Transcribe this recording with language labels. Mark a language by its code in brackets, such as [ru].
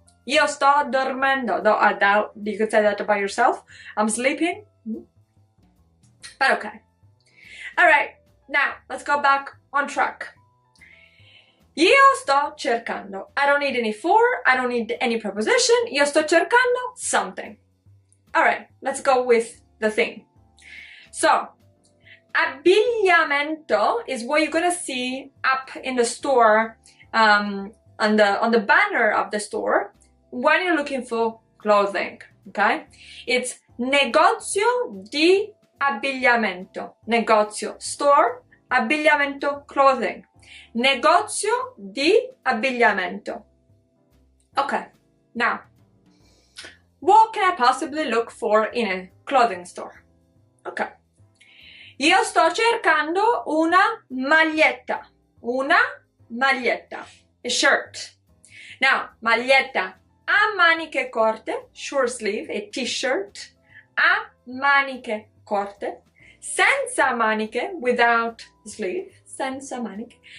[it] Io sto dormendo. [en] Though I doubt you could say that by yourself. I'm sleeping. But okay. Alright, now let's go back on track. [it] Io sto cercando. [en] I don't need any for, I don't need any preposition. [it] Io sto cercando something. [en] Alright, let's go with the thing. So, abbigliamento is what you're gonna see up in the store, on the banner of the store when you're looking for clothing, okay? [it] It's negozio di abbigliamento. Negozio, store, abbigliamento, clothing. Negozio di abbigliamento. [en] Okay, now, what can I possibly look for in a clothing store? Okay. [it] Io sto cercando una maglietta. Una maglietta. [en] A shirt. Now, [it] maglietta a maniche corte, [en] short sleeve, a t-shirt. [it] A maniche corte. Senza maniche, [en] without sleeve. [it] Senza maniche.